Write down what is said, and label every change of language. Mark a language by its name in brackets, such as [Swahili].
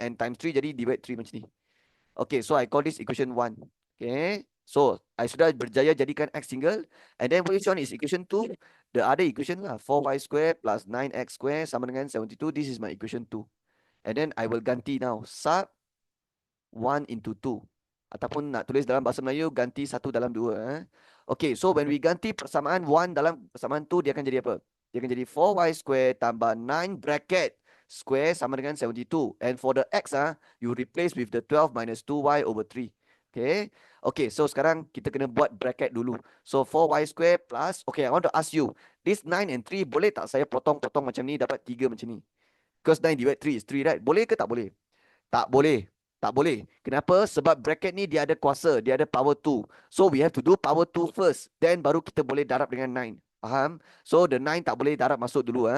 [English] And times 3 jadi divide 3 macam ni. Okay, so I call this equation 1. Okay, so I [Malay] sudah berjaya jadikan [English] x single. And then which one is equation 2? The other equation lah. 4y square plus 9x square sama dengan 72. This is my equation 2. And then I will [Malay] ganti [English] now. Sub 1 into 2. Ataupun nak tulis [Malay] dalam bahasa Melayu, ganti 1 dalam 2. [English] Okay, so when we [Malay] ganti persamaan 1 dalam persamaan 2, dia akan jadi apa? Dia akan jadi 4y square tambah 9 bracket square sama dengan 72. [English] And for the x, you replace with the 12 minus 2y over 3. Okay. Okay, so [Malay] sekarang kita kena buat bracket dulu. [English] So 4y square plus, okay, I want to ask you, this 9 and 3, [Malay] boleh tak saya potong-potong macam ni, [English] dapat 3 macam ni? Because 9 divide 3 is 3, right? [Malay] Boleh ke tak boleh? Tak boleh. Tak boleh. Kenapa? Sebab bracket ni dia ada kuasa, dia ada power 2. [English] So we have to do power 2 first. [Malay] Then baru kita boleh darab dengan 9. Faham? [English] So the 9 [Malay] tak boleh darab masuk dulu.